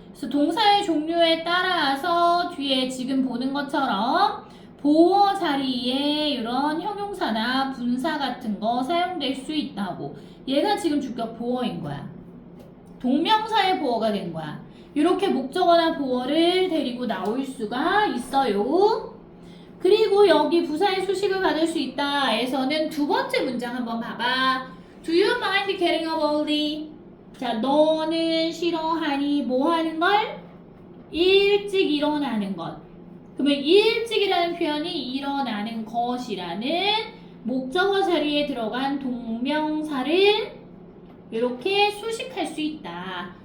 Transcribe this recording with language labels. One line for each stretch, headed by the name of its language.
Korean: 그래서 동사의 종류에 따라서 뒤에 지금 보는 것처럼 보어 자리에 이런 형용사나 분사 같은 거 사용될 수 있다고. 얘가 지금 주격 보어인 거야. 동명사의 보어가 된 거야. 이렇게 목적어나 보어를 데리고 나올 수가 있어요. 그리고 여기 부사의 수식을 받을 수 있다 에서는 두 번째 문장 한번 봐봐.
English: Do you mind getting up early?
Korean: 자, 너는 싫어하니 뭐 하는 걸? 일찍 일어나는 것. 그러면 일찍이라는 표현이 일어나는 것이라는 목적어 자리에 들어간 동명사를 이렇게 수식할 수 있다.